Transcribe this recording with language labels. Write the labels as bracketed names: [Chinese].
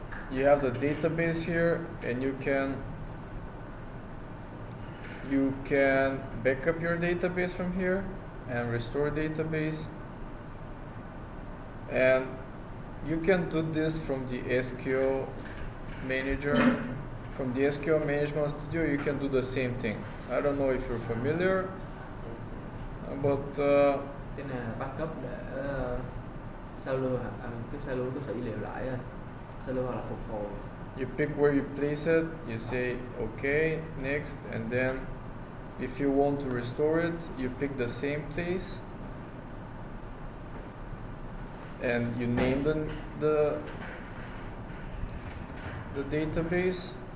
[English] You have the database here, and you can back up your database from here and restore database, and you can do this from the SQL manager. From the SQL Management Studio, you can do the same thing. I don't know if you're familiar, but [Vietnamese] cái này là backup để sao lưu cái sự dữ liệu lại, sao lưu hoặc là phục hồi. [English] You pick where you place it. You say okay, next, and then If you want to restore it, you pick the same place and you name the database.